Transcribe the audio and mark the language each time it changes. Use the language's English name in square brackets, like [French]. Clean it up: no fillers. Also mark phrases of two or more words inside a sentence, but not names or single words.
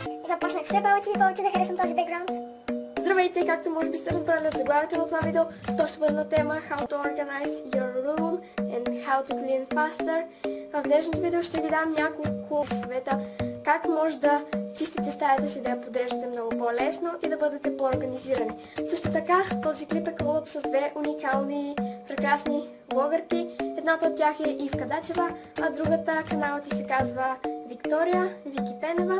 [Bulgarian] започнах все повече и повече да харесвам този бекграунд. Здравейте, както може би сте разбрали от заглавието на това видео, то ще бъде на тема [English] How to organize your room and how to clean faster. [Bulgarian] В днешното видео ще ви дам няколко съвета как може да чистите стаята си, да я подреждате много по-лесно и да бъдете по-организирани. Също така, този клип е колъп с две уникални, прекрасни блогърки. Едната от тях е Ивка Дачева, а другата каналът ти се казва Виктория, Вики Пенева.